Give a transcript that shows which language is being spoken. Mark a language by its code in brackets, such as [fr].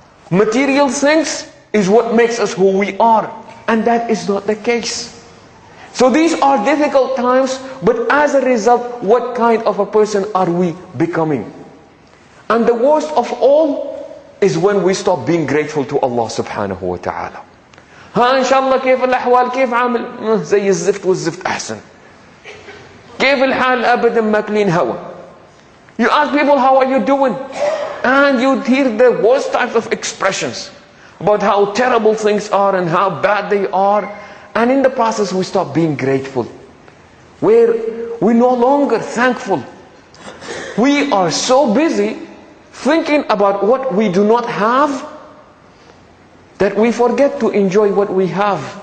[en] Material things is what makes us who we are. And that is not the case. So these are difficult times, but as a result, what kind of a person are we becoming? And the worst of all is when we stop being grateful to Allah subhanahu wa ta'ala. [ar] ها إن شاء الله كيف الأحوال كيف عامل زي الزفت والزفت أحسن كيف الحال أبدا ماكلين هوا. [en] You ask people how are you doing, and you hear the worst types of expressions about how terrible things are and how bad they are, and in the process we stop being grateful. We're no longer thankful. We are so busy thinking about what we do not have that we forget to enjoy what we have.